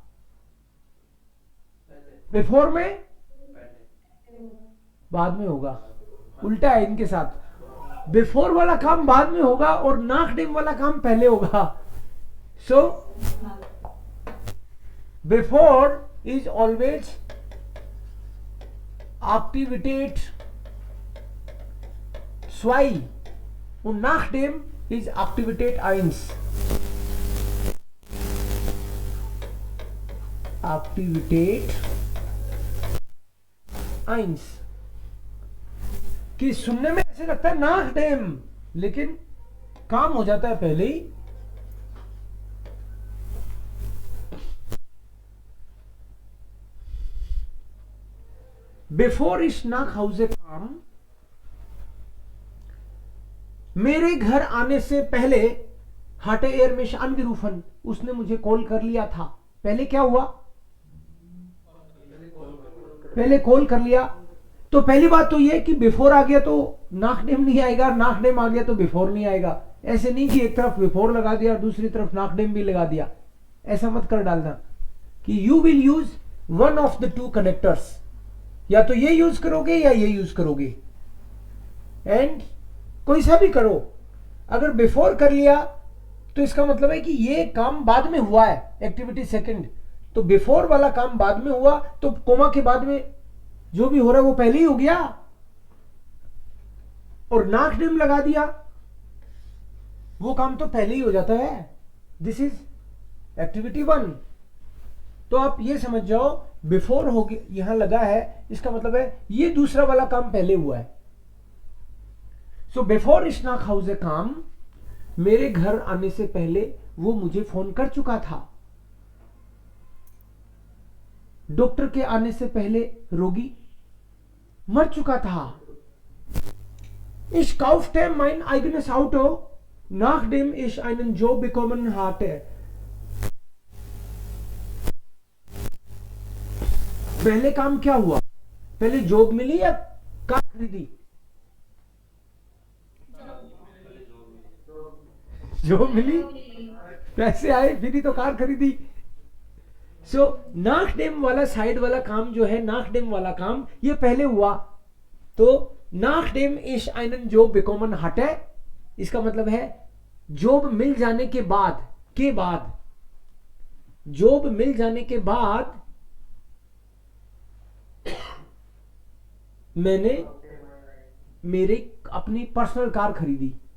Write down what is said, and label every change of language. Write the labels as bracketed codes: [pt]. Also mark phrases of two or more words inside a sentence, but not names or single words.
[hi] बिफोर में बाद में होगा. उल्टा है इनके साथ. बिफोर वाला काम बाद में होगा और नाकडेम वाला काम पहले होगा. [en] so before is always [de] एक्टिविटेट zwei und nachdem ist Aktivität 1. Aktivität 1. [hi] कि सुनने में ऐसे लगता है nachdem, लेकिन काम हो जाता है पहले ही. [de] Bevor ich nach Hause kam, [hi] मेरे घर आने से पहले [de] hatte er mich angerufen, [hi] उसने मुझे कॉल कर लिया था. पहले क्या हुआ? पहले कॉल कर लिया. तो पहली बात तो ये कि बिफोर आ गया तो नाकडेम नहीं आएगा, नाकडेम आ गया तो बिफोर नहीं आएगा. ऐसे नहीं कि एक तरफ बिफोर लगा दिया और दूसरी तरफ नाकडेम भी लगा दिया. ऐसा मत कर डालना कि [en] you will use one of the two connectors. [hi] या तो ये यूज करोगे या ये यूज करोगे, एंड कोई सा भी करो. अगर बिफोर कर लिया तो इसका मतलब है कि ये काम बाद में हुआ है, [en] activity second. [hi] तो बिफोर वाला काम बाद में हुआ, तो कोमा के बाद में जो भी हो रहा है वो पहले ही हो गया. और नाकडेम लगा दिया, वो काम तो पहले ही हो जाता है. [en] this is activity 1. [hi] तो आप ये समझ जाओ, बिफोर हो गया यहां लगा है, इसका मतलब है ये दूसरा वाला काम पहले हुआ है. [en] so before [de] ich nach Hause kam, [hi] मेरे घर आने से पहले वो मुझे फोन कर चुका था. डॉक्टर के आने से पहले रोगी मर चुका था. [de] Ich kaufte mein eigenes Auto, nachdem ich einen Job bekommen hatte. [hi] पहले काम क्या हुआ? पहले जॉब मिली या कार खरीदी? जॉब मिली, पैसे आए, फिर ही तो कार खरीदी. सो नाकडेम वाला साइड वाला काम जो है, नाकडेम वाला काम ये पहले हुआ. [de] तो नाकडेम ich einen Job bekommen hatte, [hi] इसका मतलब है जॉब मिल जाने के बाद जॉब मिल जाने के बाद मैंने मेरी अपनी [en] personal car [hi] खरीदी.